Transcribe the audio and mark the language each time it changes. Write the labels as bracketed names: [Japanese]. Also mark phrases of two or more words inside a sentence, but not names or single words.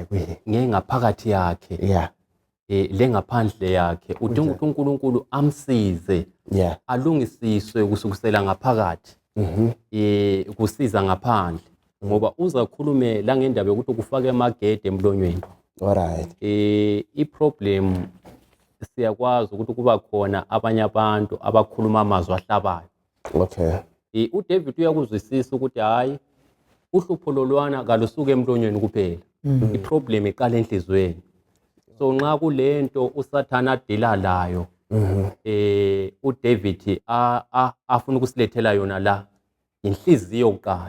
[North Ndebele] ngengaphakathi yakhe lengaphandle yakhe udinga ukuthi uNkulunkulu amsize alungisiswe kusukusela ngaphakathi kusiza ngaphandle ngoba uzakhulume la ngendaba yokuthi kufake amagede emlonyweni. Alright. I-problem siyakwazi ukuthi kuba khona abanye abantu abakhuluma amazwi ahlabayo. Okay. uDavid uyakuzwisisa ukuthi hayi uhlupho lolwana kalusuke emlonyweni kuphela. I-problem iqala enhlizweni. So nxa kulento uSathane adila layo uDavid afuna ukusilethela yona la inhliziyo yokuqala.